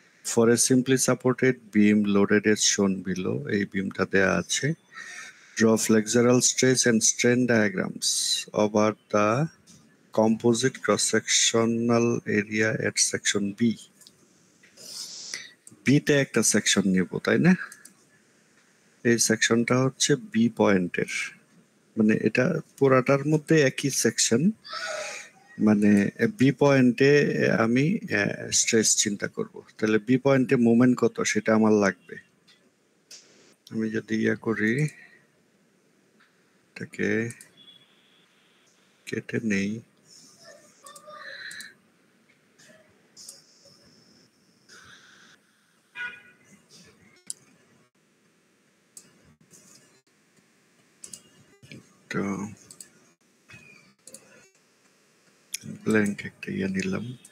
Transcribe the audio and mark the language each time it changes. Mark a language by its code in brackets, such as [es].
[en] for a simply supported beam loaded as shown below, [bn] এই বিমটা দেয়া আছে। [en] Draw flexural stress and strain diagrams over the composite cross-sectional area at section B. [bn] বিতে একটা section নিব, তাই না? এই সেকশনটা হচ্ছে বি পয়েন্টের, মানে এটা পুরাটার মধ্যে একই সেকশন, মানে বি পয়েন্টে আমি স্ট্রেস চিন্তা করব। তাহলে বি পয়েন্টে মোমেন্ট কত সেটা আমার লাগবে। আমি যদি করি, এটাকে কেটে নেই, তো ব্ল্যাঙ্ক একটা নিলাম।